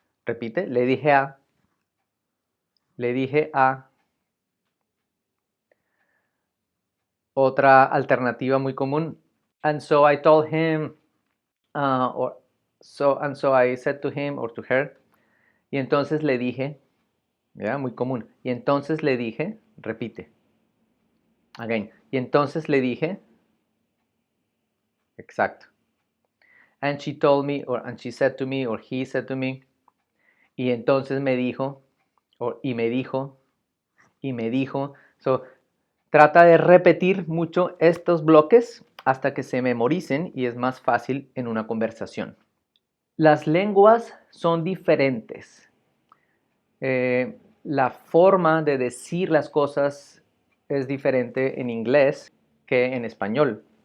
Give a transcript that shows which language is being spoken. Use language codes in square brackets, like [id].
[es] Repite, le dije a. Otra alternativa muy común. [en] And so I told him, and so I said to him or to her. [es] Y entonces le dije, ¿ya? Muy común. Y entonces le dije, repite. [en] Again. [es] Y entonces le dije, exacto. [en] And she told me, and she said to me, or he said to me. [es] Y entonces me dijo, y me dijo. So, trata de repetir mucho estos bloques hasta que se memoricen y es más fácil en una conversación. Las lenguas son diferentes. La forma de decir las cosas es diferente en inglés que en español.